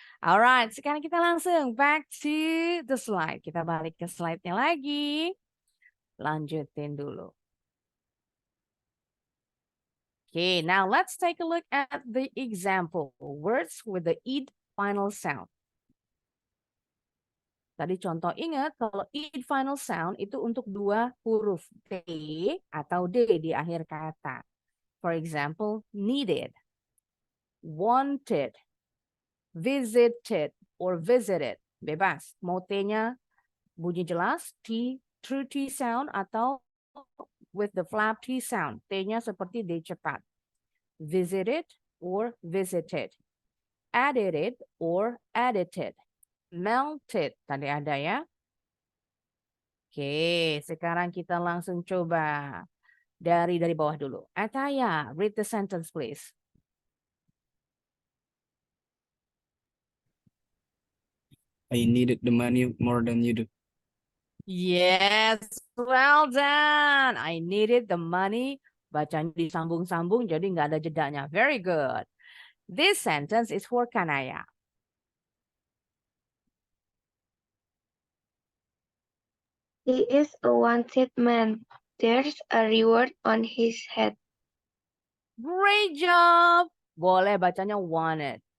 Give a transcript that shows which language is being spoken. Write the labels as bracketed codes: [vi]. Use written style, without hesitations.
[en] Alright, sekarang kita langsung back to the slide. [id] Kita balik ke slide-nya lagi. Lanjutin dulu. [en] Okay, now let's take a look at the example. Words with the id final sound. [id] Tadi contoh ingat kalau id final sound itu untuk dua huruf T atau D di akhir kata. [en] For example, needed, wanted, visited, or visited. Bebas. [id] Mau T-nya bunyi jelas, T, true T sound atau with the flap T sound. T-nya seperti D cepat. Visited or visited. Edited or edited. Melted. [en] Tadi ada ya. [id] Oke, sekarang kita langsung coba dari bawah dulu. [en] Ataya, read the sentence please. I needed the money more than you do. Yes, well done. I needed the money. [id] Bacanya disambung-sambung jadi nggak ada jedanya. [en] Very good. This sentence is for Kanaya. He is a wanted man. There's a reward on his head. Great job. Boleh bacanya wanted.